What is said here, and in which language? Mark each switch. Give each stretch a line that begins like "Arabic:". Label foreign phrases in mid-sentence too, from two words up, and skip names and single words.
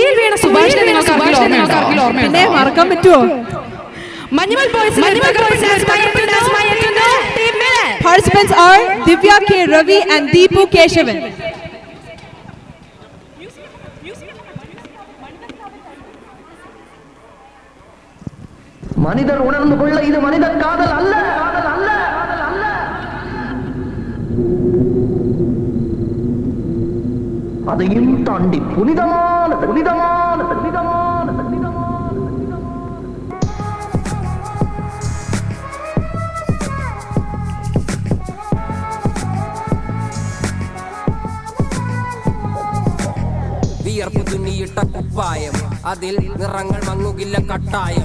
Malayalam: പിന്നെ മറക്കാൻ പറ്റുമോ?
English: Participants are Divya K. Ravi and Deepu Keshavan.
Tamil: மனிதர் உணர்ந்து கொள்ள இது மனித காதல் அல்ல. அதையும் தாண்டி புனிதமான
Malayalam: വിയർപ്പ് തുന്നിയിട്ട കുപ്പായം, അതിൽ നിറങ്ങൾ മങ്ങുകില്ല കട്ടായം.